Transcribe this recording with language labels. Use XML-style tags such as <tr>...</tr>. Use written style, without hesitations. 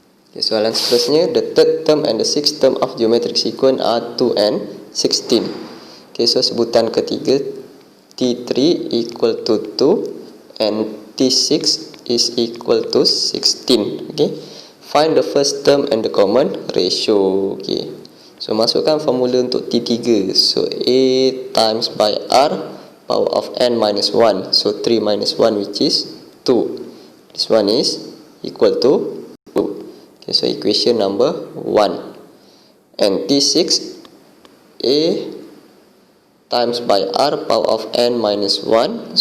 <en>Okay,</en> <ms>soalan seterusnya,</ms> <en>the third term and the sixth term of geometric sequence are 2 and 16. Okay, so</en> <ms>sebutan ketiga</ms> <en>T3 equal to 2 and T6 is equal to 16. Okay, find the first term and the common ratio.</en> <ms>Okay, so masukkan formula untuk T3.</ms> <en>So A times by R power of n minus 1. So 3 minus 1 which is 2. This one is equal to 2. Okay, so equation number 1. And T6, A times by R power of n minus 1.</en>